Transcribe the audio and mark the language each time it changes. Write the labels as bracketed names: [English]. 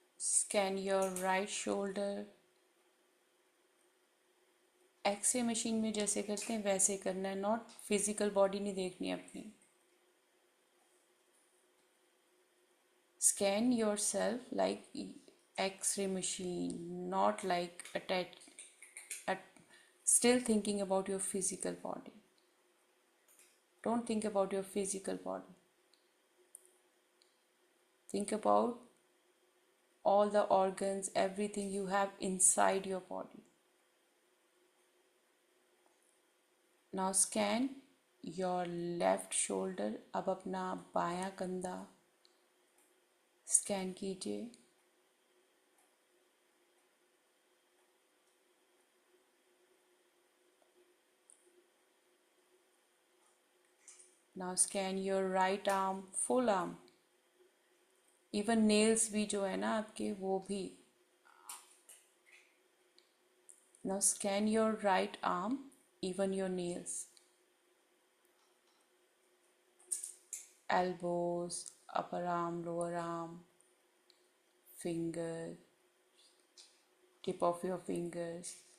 [English] Scan your right shoulder. [Hindi] X ray machine में जैसे करते हैं वैसे करना है, नॉट फिजिकल बॉडी नहीं देखनी है अपनी. [English] Scan yourself like X-ray machine, not like attached, at, still thinking about your physical body. Don't think about your physical body. Think about all the organs, everything you have inside your body. Now scan your left shoulder. [Hindi] अब अपना बायां कंधा scan कीजिए. [English] Now scan your right arm, full arm. Even nails [Hindi] भी जो है ना आपके, वो भी. [English] Now scan your right arm, even your nails. elbows, upper arm, lower arm, finger, tip of your fingers.